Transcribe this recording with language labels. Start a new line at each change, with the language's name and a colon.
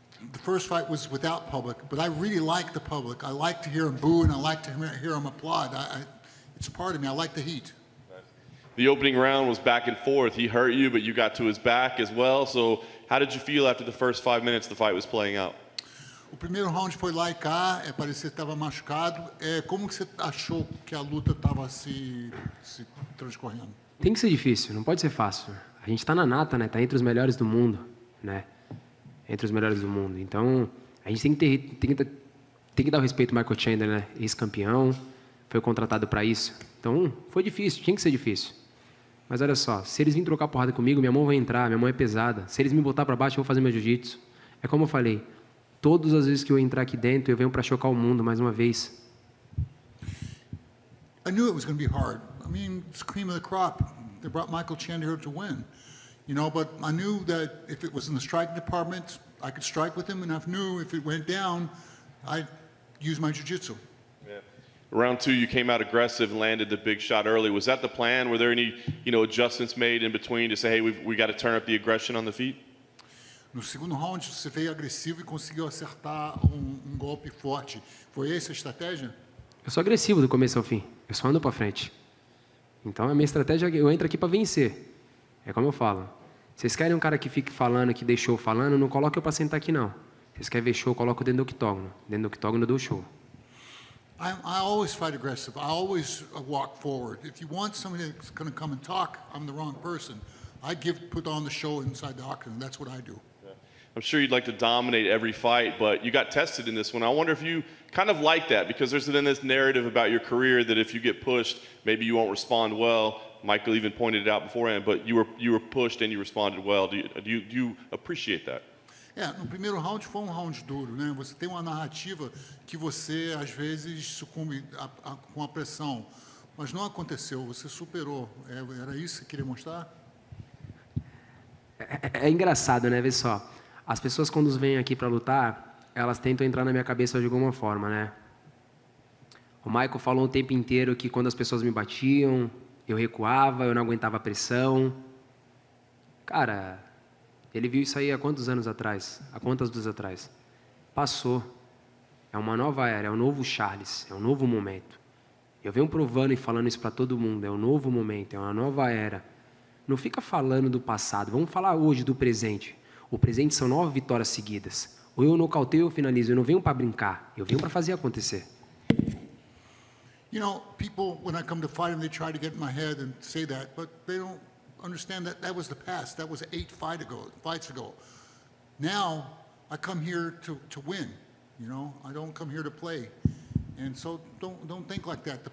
English: The first fight was without public, but I really like the public. I like to hear them boo and I like to hear them applaud. It's part of me. I like the heat. The opening round was back and forth. He hurt you, but you got to his back as well. So how did you feel after the first 5 minutes the fight was playing out?
Portuguese: O primeiro round foi lá e cá, parecia que estava machucado. Como que você achou que a luta estava se transcorrendo? Tem que ser difícil, não pode ser fácil. A gente está na nata, né? Está entre os melhores do mundo, né? Entre os melhores do mundo. Então, a gente tem que dar o respeito ao Michael Chandler, né? Ex-campeão, foi contratado para isso. Então, foi difícil, tinha que ser difícil. Mas olha só, se eles virem trocar porrada comigo, minha mão vai entrar, minha mão é pesada. Se eles me botar para baixo, eu vou fazer meu jiu-jitsu. É como eu falei, todas as vezes que eu entrar aqui dentro, eu venho para chocar o mundo mais uma vez.
English: I knew it was going to be hard. I mean, it's cream of the crop. They brought Michael Chandler here to win. You know, but I knew that if it was in the striking department, I could strike with him, and I knew if it went down, I'd use my jiu-jitsu. Yeah. Round 2, you came out aggressive, landed the big shot early. Was that the plan? Were there any, adjustments made in between to say, hey, we got to turn up the aggression on the feet?
Portuguese: No segundo round, você veio agressivo e conseguiu acertar um golpe forte. Foi essa a estratégia? Eu sou agressivo do começo ao fim. Eu só ando para frente. Então, a minha estratégia é eu entro aqui para vencer. É como eu falo. Vocês querem um cara que fique falando, que dê show falando, não coloque eu para sentar aqui, não. Vocês querem ver show, coloco dentro do octógono. Dentro do octógono eu dou show.
English: I always fight aggressive. I always walk forward. If you want somebody that's going to come and talk, I'm the wrong person. I put on the show inside the octagon. That's what I do. I'm sure you'd like to dominate every fight, but you got tested in this one. I wonder if you kind of like that, because there's been this narrative about your career that if you get pushed, maybe you won't respond well. Michael even pointed it out beforehand, but you were pushed and you responded well. Do you appreciate that?
Portuguese: No primeiro round foi round duro, né? Você tem uma narrativa que você às vezes sucumbe com a pressão, mas não aconteceu. Você superou. Era isso que você queria mostrar? É engraçado, né? Vê só. As pessoas, quando vêm aqui para lutar, elas tentam entrar na minha cabeça de alguma forma, né? O Michael falou o tempo inteiro que quando as pessoas me batiam, eu recuava, eu não aguentava a pressão. Cara, ele viu isso aí há quantos anos atrás? Há quantas vezes atrás? Passou. É uma nova era, é um novo Charles, é um novo momento. Eu venho provando e falando isso para todo mundo, é um novo momento, é uma nova era. Não fica falando do passado, vamos falar hoje do presente. O presente são 9 vitórias seguidas. Ou eu nocauteio ou eu finalizo. Eu não venho para brincar. Eu venho para fazer acontecer.
English: You know, people, when I come to fight them, they try to get in my head and say that, but they don't understand that was the past. That was 8 fights ago. Now, I come here to win. You know, I don't come here to play. And so don't think like that.